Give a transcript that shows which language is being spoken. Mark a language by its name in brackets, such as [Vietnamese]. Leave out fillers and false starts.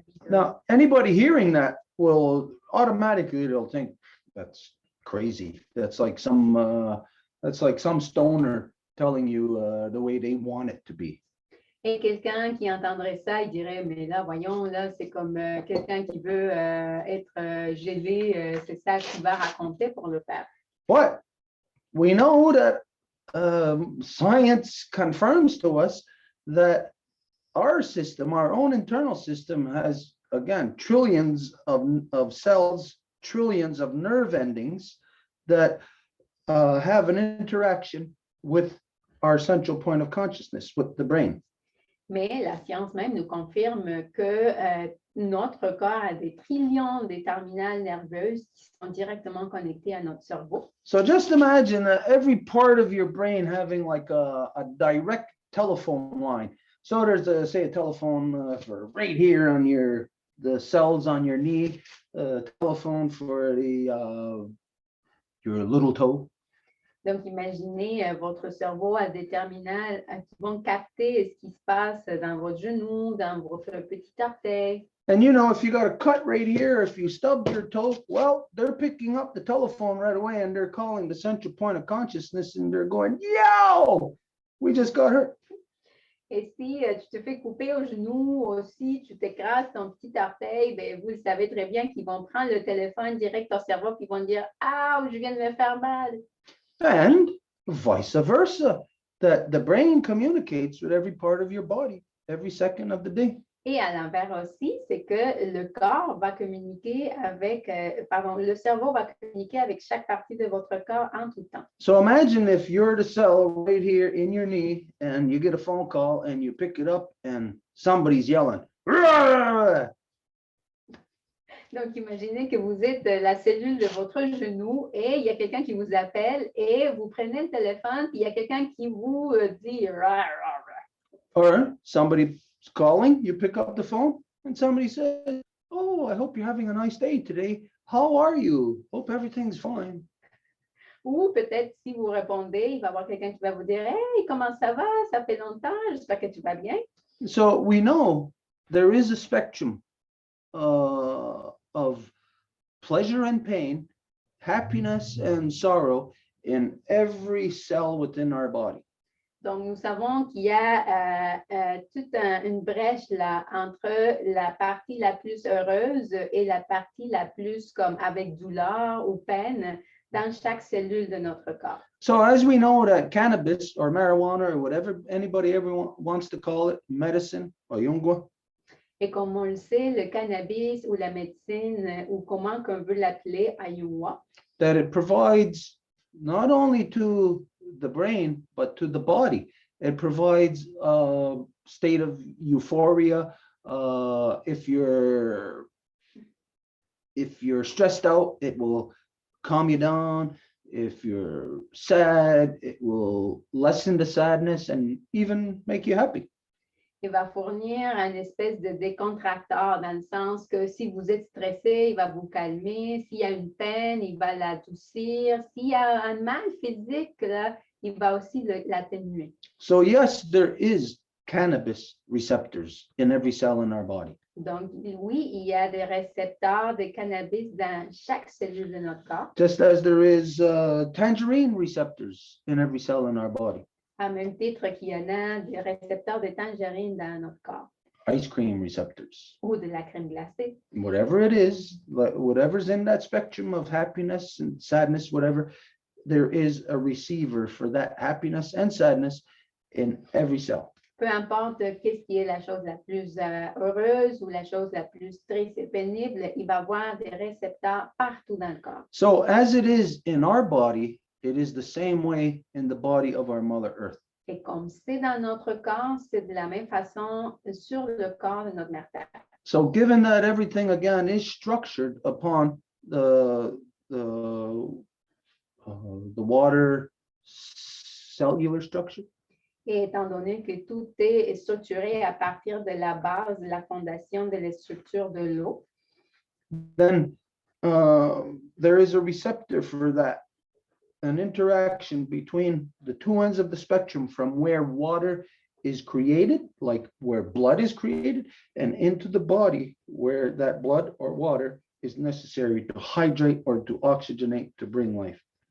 [English] Now, anybody hearing that will automatically, they'll think that's crazy. That's like some stoner telling you the way they want it to be. [French] Et quelqu'un qui entendrait ça, il dirait, mais là, voyons, là, c'est comme quelqu'un qui veut être gelé, c'est ça qu'il va raconter pour le faire. [English] But we know that science confirms to us that our system, our own internal system, has, again, trillions of cells, trillions of nerve endings that have an interaction with our central point of consciousness, with the brain. [French] Mais la science même nous confirme que notre corps a des trillions de terminales nerveuses qui sont directement connectées à notre cerveau. [English] So just imagine every part of your brain having like a direct telephone line. So there's a telephone for right here on the cells on your knee, telephone for your little toe. [French] Donc, imaginez votre cerveau à des terminales qui vont capter ce qui se passe dans votre genou, dans votre petit orteil. [English] And you know, if you got a cut right here, if you stubbed your toe, well, they're picking up the telephone right away and they're calling the central point of consciousness and they're going, yo, we just got hurt. [French] Et si tu te fais couper au genou aussi, tu t'écrases ton petit orteil, ben, vous le savez très bien qu'ils vont prendre le téléphone direct au cerveau et ils vont dire, ah, je viens de me faire mal. [English] And vice versa, that the brain communicates with every part of your body every second of the day. [French] Et à l'envers aussi, c'est que le corps va communiquer avec, le cerveau va communiquer avec chaque partie de votre corps en tout temps. [English] So imagine if you're the cell right here in your knee and you get a phone call and you pick it up and somebody's yelling. "Rah!" [French] Donc, imaginez que vous êtes la cellule de votre genou et il y a quelqu'un qui vous appelle et vous prenez le téléphone puis il y a quelqu'un qui vous dit rah, rah, rah. [English] Or somebody's calling, you pick up the phone and somebody says, "Oh, I hope you're having a nice day today. How are you? Hope everything's fine." [French] Ou peut-être si vous répondez, il va y avoir quelqu'un qui va vous dire hey, comment ça va? Ça fait longtemps, j'espère que tu vas bien. [English] So we know there is a spectrum of pleasure and pain, happiness and sorrow in every cell within our body. [French] Donc, nous savons qu'il y a toute une brèche là entre la partie la plus heureuse et la partie la plus comme avec douleur ou peine dans chaque cellule de notre corps. [English] So as we know that cannabis or marijuana or whatever anybody ever wants to call it, medicine or yungwa, [French] Et comme on le sait, le cannabis ou la médecine ou comment qu'on veut l'appeler, ayahuasca, [English] that it provides not only to the brain, but to the body. It provides a state of euphoria. If you're stressed out, it will calm you down. If you're sad, it will lessen the sadness and even make you happy. [French] il va fournir une espèce de décontracteur dans le sens que si vous êtes stressé, il va vous calmer. S'il y a une peine, il va l'adoucir. S'il y a un mal physique, là, il va aussi l'atténuer. [English] So yes, there is cannabis receptors in every cell in our body. [French] Donc, oui, il y a des récepteurs de cannabis dans chaque cellule de notre corps, [English] Just as there is tangerine receptors in every cell in our body. [French] à même titre qu'il y en a des récepteurs de tangerine dans notre corps [English] Ice cream receptors, [French] ou de la crème glacée. [English] whatever it is, whatever's in that spectrum of happiness and sadness, whatever, there is a receiver for that happiness and sadness in every cell. [French] Peu importe qu'est-ce qui est la chose la plus heureuse ou la chose la plus triste et pénible, il va y avoir des récepteurs partout dans le corps. [English] So as it is in our body, it is the same way in the body of our Mother Earth. [French] Et comme c'est dans notre corps, c'est de la même façon sur le corps de notre mère Terre. [English] So given that everything again is structured upon the water cellular structure, [French] Et étant donné que tout est structuré à partir de la base, de la fondation de la structure de l'eau, [English] then there is a receptor for that, an interaction between the two ends of the spectrum from where water is created, like where blood is created, and into the body where that blood or water is necessary to hydrate or to oxygenate to bring life.